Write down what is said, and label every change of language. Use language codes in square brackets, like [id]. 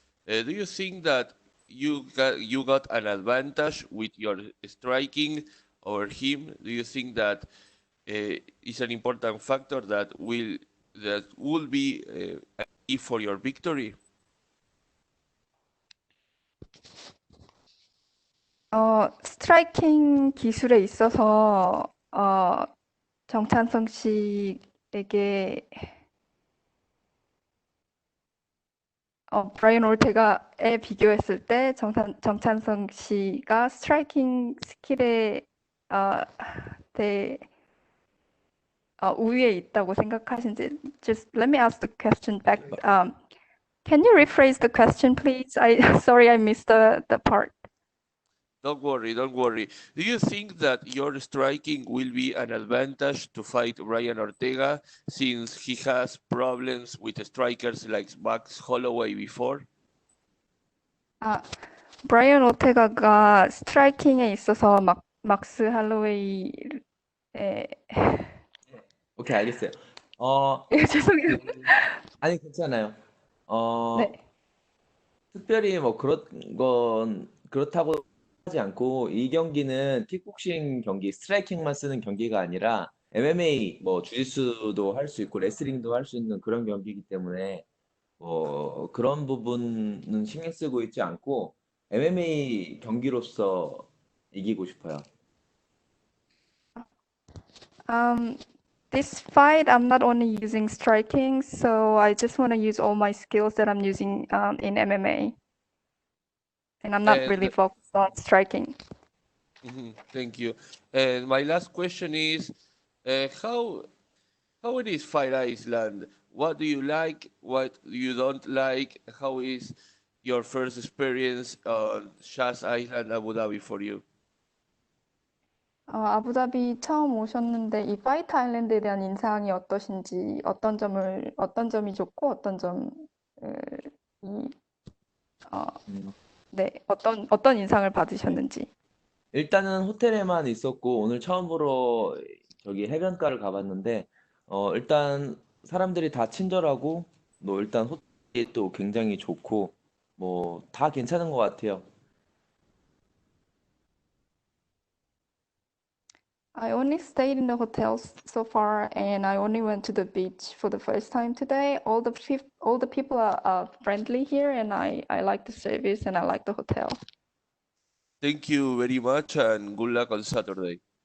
[en] Do you think that you got an advantage with your striking over him? Do you think that is an important factor that will be a key for your victory? [ko] 스트라이킹 기술에 있어서 정찬성 씨에게 브라이언 올테가에 비교했을 때 정찬성 씨가 스트라이킹 스킬에 대해 우위에 있다고 생각하신지. [en] Just let me ask the question back. Can you rephrase the question, please? Sorry, I missed the part. Don't worry. Do you think that your striking will be an advantage to fight Brian Ortega since he has problems with strikers like Max Holloway before? [ko] 브라이언 오테가가 스트라이킹에 있어서 막스 할로웨이를 예. 오케이, 알겠어요. 죄송해요. 아니, 괜찮아요. 네. 특별히 뭐 그렇다고 하지 않고 이 경기는 킥복싱 경기, 스트라이킹만 쓰는 경기가 아니라 MMA 뭐 주짓수도 할 수 있고 레슬링도 할 수 있는 그런 경기이기 때문에 뭐 그런 부분은 신경 쓰고 있지 않고 MMA 경기로서 이기고 싶어요. [en] This fight, I'm not only using striking, so I just want to use all my skills that I'm using in MMA. And I'm not really And focused on striking. thank you. And my last question is, how it is Fire Island? What do you like? What you don't like? How is your first experience on Shaz Island, Abu Dhabi for you? [ko] 아부다비 처음 오셨는데 이 파이트 아일랜드에 대한 인상이 어떠신지, 어떤 점이 좋고 어떤 점이 네, 어떤 인상을 받으셨는지. 일단은 호텔에만 있었고 오늘 처음으로 저기 해변가를 가봤는데 일단 사람들이 다 친절하고 뭐 일단 호텔이 또 굉장히 좋고 뭐 다 괜찮은 것 같아요. [en] I only stayed in the hotels so far, and I only went to the beach for the first time today. All the people are friendly here, and I like the service and I like the hotel. Thank you very much and good luck on Saturday.